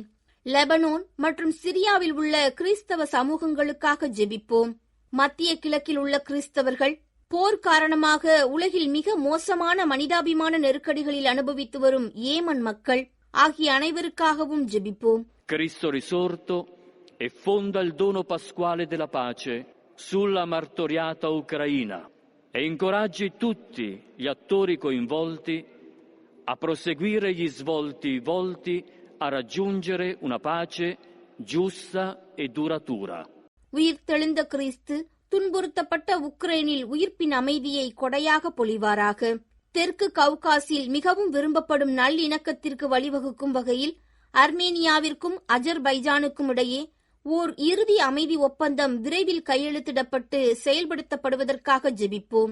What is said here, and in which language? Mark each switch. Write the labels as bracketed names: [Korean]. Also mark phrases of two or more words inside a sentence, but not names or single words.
[Tamil] லெபனோன் மற்றும் சிரியாவில் உள்ள கிறிஸ்தவ சமூகங்களுக்காக ஜெபிப்போம். மத்திய கிழக்கில் உள்ள கிறிஸ்தவர்கள் போர் காரணமாக உலகில் மிக மோசமான மனிதாபிமான நெருக்கடிகளில் அனுபவித்து வரும் ஏமன் மக்கள் ஆகிய அனைவருக்காகவும் ஜெபிப்போம். [Italian] Cristo risorto e fonda il dono pasquale della pace sulla martoriata Ucraina e incoraggi tutti gli attori coinvolti a proseguire gli svolti volti a raggiungere una pace giusta e duratura. [Tamil] உயிர் தெழுந்த கிறிஸ்து துன்புறுத்தப்பட்ட உக்ரைனில் உயிர்ப்பின் அமைதியை கொடையாக பொழிவாராக. தெற்கு கவுகாசில் மிகவும் விரும்பப்படும் நல்லிணக்கத்திற்கு வழிவகுக்கும் வகையில் அர்மேனியாவிற்கும் அஜர்பைஜானுக்கும் இடையே ஓர் இறுதி அமைதி ஒப்பந்தம் விரைவில் கையெழுத்திடப்பட்டு செயல்படுத்தப்படுவதற்காக ஜெபிப்போம்.